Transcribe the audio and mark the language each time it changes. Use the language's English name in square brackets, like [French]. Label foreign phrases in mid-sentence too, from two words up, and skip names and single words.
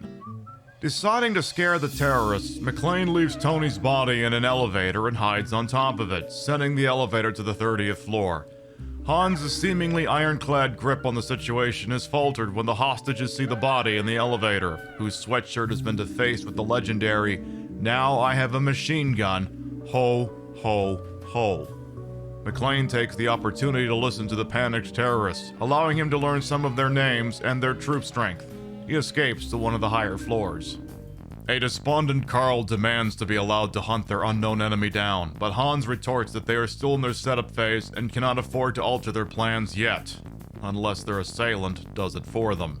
[English] Deciding to scare the terrorists, McClane leaves Tony's body in an elevator and hides on top of it, sending the elevator to the 30th floor. Hans' seemingly ironclad grip on the situation is faltered when the hostages see the body in the elevator, whose sweatshirt has been defaced with the legendary, "Now I have a machine gun, ho, ho, ho." McClane takes the opportunity to listen to the panicked terrorists, allowing him to learn some of their names and their troop strength. He escapes to one of the higher floors. A despondent Carl demands to be allowed to hunt their unknown enemy down, but Hans retorts that they are still in their setup phase and cannot afford to alter their plans yet, unless their assailant does it for them.